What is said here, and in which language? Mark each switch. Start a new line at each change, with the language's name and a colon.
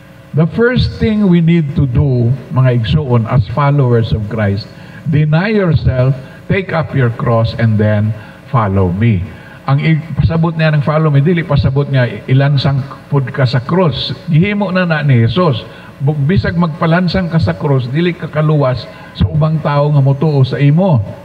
English: The first thing we need to do,
Cebuano: mga igsoon,
English: as followers of Christ, deny yourself, take up your cross, and then follow me.
Cebuano: Ang pasabot niya ng follow me, dili pasabot niya ilansang pud ka sa cross. Gihimo na ni Jesus. Bisag magpalansang ka sa cross, dili ka kaluwas sa ubang tao nga motuo sa imo.